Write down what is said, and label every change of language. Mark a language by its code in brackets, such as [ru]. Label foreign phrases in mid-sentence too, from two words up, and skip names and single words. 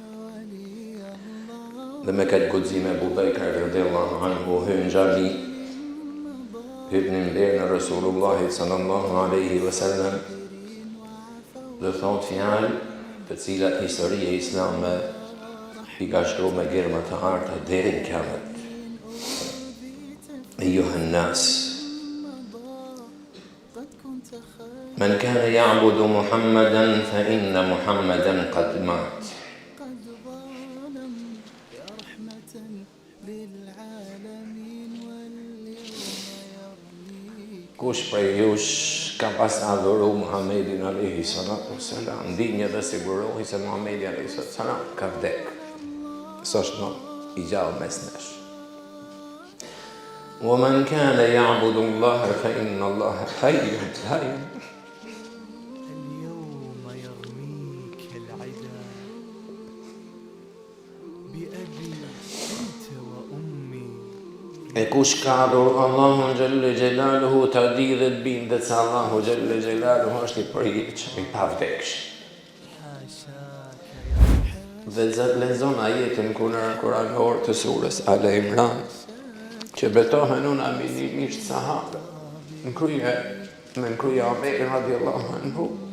[sq] Dhe me këtë guxim Ebu Bekr [ar] رضي الله عنه [sq] hyn xhami, hyn në derën e Resulullahit [ar] صلى الله عليه وسلم [sq] dhe thot fjalë të cilat historia islame i ka shkruar me gërma të harta deri në kiamet. [ar] أيها الناس, من كان يعبد محمدا فإن محمدا قد مات. [sq] Kush prej jush ka pas adhuru Muhammedin [ar] عليه الصلاة والسلام, [sq] ndinje dhe sigurohi se Muhammedi [ar] عليه الصلاة والسلام [sq] ka vdek. S'është më i gjallë mes nesh. [ar] ومن كان يعبد الله فإن الله حي لا يموت. اليوم يرميك العدا بأبي أنت وأمي. [sq] E kush ka adhuru Allahun [ar] جل جلاله [sq] ta di dhe të bindet se Allahu [ar] جل جلاله [sq] është i përjetshëm, i pavdekshëm. Dhe lexon ajetin kuranor të surës Al Imran, që betohen unë aminimisht sahabe, në kryja Omeri [ar] رضي الله عنه,